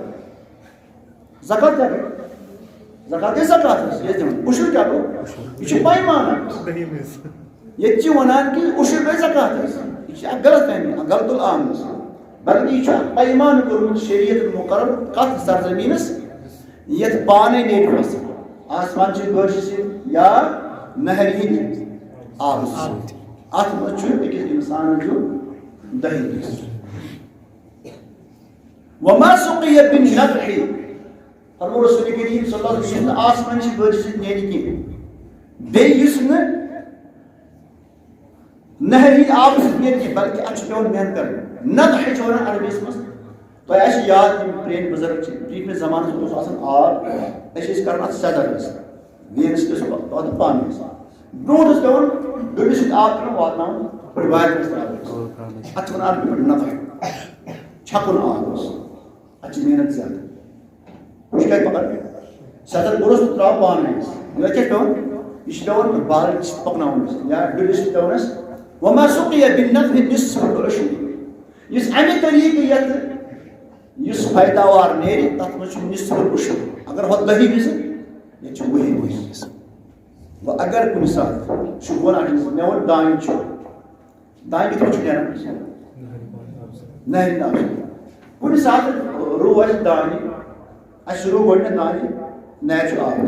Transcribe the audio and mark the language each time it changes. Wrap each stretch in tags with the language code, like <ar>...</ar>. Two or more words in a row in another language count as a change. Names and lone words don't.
<ks>زکات کیٛاہ گٔے زکات گٔے زکات حظ یہِ ٲسۍ دِوان عشر کیٛاہ گوٚو یہِ چھُ پیمان ییٚتہِ چھِ وَنان کہِ عشر گٔے زکات حظ یہِ چھِ اکھ غلط فہمی اکھ غلط العام حظ بلکہ یہ پیمان کوٚرمُت شریعت مقرر کتھ سرزمینس یتھ پانے نیرِ فصل آسمان چہِ بٲرشہِ سۭتۍ یا نہرِ ہٕنٛدِ آبہٕ سۭتۍ ات مز أکس انسان جو دہی</ks> <ar>وما سقي بالنضح</ar> <ks>فرمو رسول کریم</ks> <ar>صلی اللہ علیہ وسلم</ar> <ks>آسمان سے بٲرِش سۭتۍ نیرِ کینٛہہ بیٚیہِ یُس نہٕ نہر ہٕنٛدِ آبہٕ سۭتۍ نیرِ کینٛہہ بلکہِ اَتھ چھُ پیٚوان محنت کَرٕنۍ نضح چھِ وَنان عربیَس منٛز تۄہہِ آسہِ یاد یِم پرٛٲنۍ بُزرگ چھِ برٛونٛٹھمِس زمانَس منٛز اوس آسان آب أسۍ ٲسۍ کَران اَتھ سٮ۪در ٲسۍ ویرٕ سۭتۍ ٲسۍ پَتہٕ پانہٕ ٲسۍ برٛونٛٹھ اوس پیٚوان ڈُلِس سۭتۍ آب ترٛاوُن واتناوُن بٔڑۍ وارِ منٛز ترٛاوُن اَتھ چھِ وَنان عربی پٲٹھۍ نضح چھَکُن آب اوس اَتھ چھِ محنت زیادٕ ہُہ چھُ کَتہِ پَکان سٮ۪در کوٚرُس تہٕ ترٛاو پانَے أسۍ یہِ کیٛاہ چھُ پیٚوان یہِ چھُ پیٚوان بالٹہِ سۭتۍ پَکناوُن أسۍ یا ڈُلِس سۭتۍ پیٚوان اَسہِ</ks> <ar>وما سقي بالنضح نصف العشر</ar> <ks>یُس اَمہِ طریٖقہٕ یُس پیداوار نیرِ تَتھ منٛز چھُ</ks> <ar>نصف العشر</ar> <ks>اگر ہۄ دہی وِزِ ییٚتہِ چھُ وُہِم وِزِ وۄنۍ اگر کُنہِ ساتہٕ چھُ وَنان مےٚ ووٚن دانہِ چھُ دانہِ کِتھ پٲٹھۍ چھُ نیران نہرِ ہِنٛدِ آبہٕ سۭتۍ کُنہِ ساتہٕ رُو اَسہِ دانہِ اَسہِ رُو گۄڈٕنٮ۪تھ دانہِ نہرِ چھُ آب</ks>